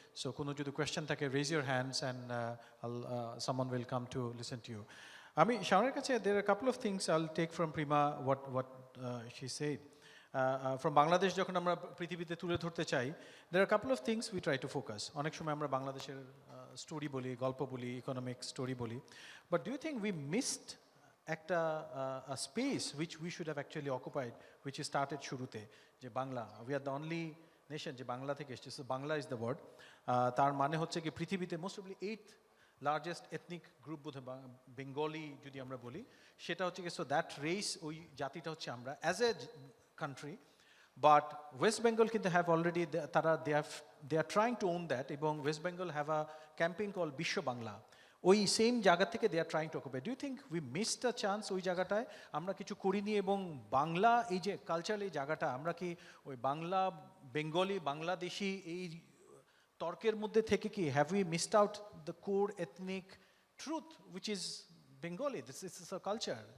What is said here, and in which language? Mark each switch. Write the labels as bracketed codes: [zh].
[en] So, [bn] কোনো যদি [en] question [bn] থাকে, [en] raise your hands and someone will come to listen to you. [bn] আমি শাওনের কাছে [en] there are a couple of things I'll take from Preema what she said. From Bangladesh [bn] যখন আমরা পৃথিবীতে তুলে ধরতে চাই, [en] there are a couple of things we try to focus. [bn] অনেক সময় আমরা বাংলাদেশের স্টোরি বলি, গল্প বলি, ইকোনমিক স্টোরি বলি. [en] But do you think we missed [bn] একটা [en] a space which we should have actually occupied, which is started [bn] শুরুতে, যে Bangla, [en] we are the only nation [bn] যে বাংলা থেকে এসেছে, [en] so Bangla is the word. [bn] তার মানে হচ্ছে কি পৃথিবীতে [en] most probably 8th largest ethnic group [bn] বোধহয় বেঙ্গলি যদি আমরা বলি, সেটা হচ্ছে কি, [en] so that race, [bn] ওই জাতিটা হচ্ছে আমরা [en] as a country. But West Bengal কিন্তু have already, তারা they are trying to own that, এবং West Bengal have a campaign called Biswa Bangla. [bn] ওই সেম জায়গা থেকে [en] They are trying to occupy. Do you think we missed a chance [bn] ওই জায়গাটায় আমরা কিছু করিনি, এবং বাংলা এই যে কালচারাল এই জায়গাটা আমরা কি ওই বাংলা বেঙ্গলি বাংলাদেশি এই তর্কের মধ্যে থেকে কি [en] Have we missed out the core ethnic truth which is Bengali, this is a culture?